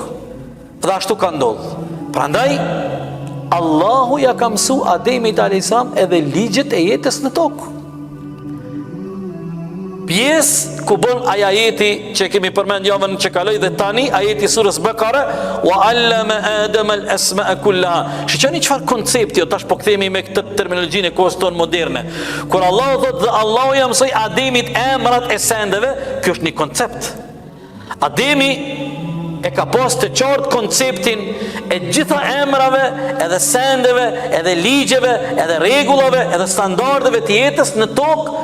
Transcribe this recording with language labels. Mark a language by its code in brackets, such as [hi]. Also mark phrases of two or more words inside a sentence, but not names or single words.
[sq] Dhe ashtu ka ndodhur. Prandaj Allahu ja ka mësu Ademit a.s. edhe ligjet e jetës në tokë. Pjesë ku bën ajeti që kemi përmend javën që kaloi dhe tani ajeti surës Bekare, [ar] وعلم آدم الأسماء كلها. [sq] Shikoni çfarë koncepti, tash po kthehemi me këtë terminologjinë e kohës tonë moderne. Kur Allahu thotë dhe Allahu ja mësoi Ademit emrat e sendeve, kjo është një koncept. Ademi e ka pas të qartë konceptin e gjitha emrave, edhe sendeve, edhe ligjeve, edhe rregullave, edhe standardeve të jetës në tokë.